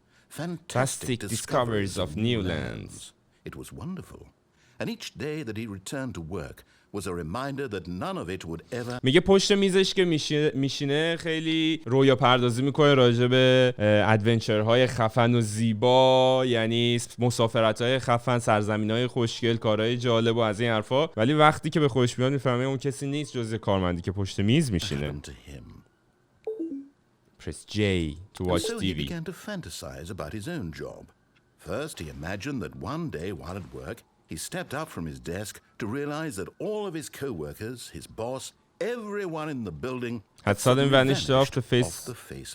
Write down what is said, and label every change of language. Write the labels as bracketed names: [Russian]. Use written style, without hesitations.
[English] Fantastic discoveries of new lands. It was wonderful. And each day that he returned to work was a reminder that none of it would ever. [Persian] میگه پشت میزش که میشینه خیلی رویا پردازی میکنه راجع به ادونچرهای خفن و زیبا، یعنی مسافرت‌های خفن، سرزمین‌های خوشگل، کارهای جالب و از این حرفا. ولی وقتی که به خودش میاد میفهمه اون کسی نیست جز کارمندی که پشت میز میشینه. [English] Press J to watch TV. He began to fantasize about his own job. First, he imagined that one day while at work, he stepped up from his desk to realize that all of his co-workers, his boss, everyone in the building had suddenly vanished off the face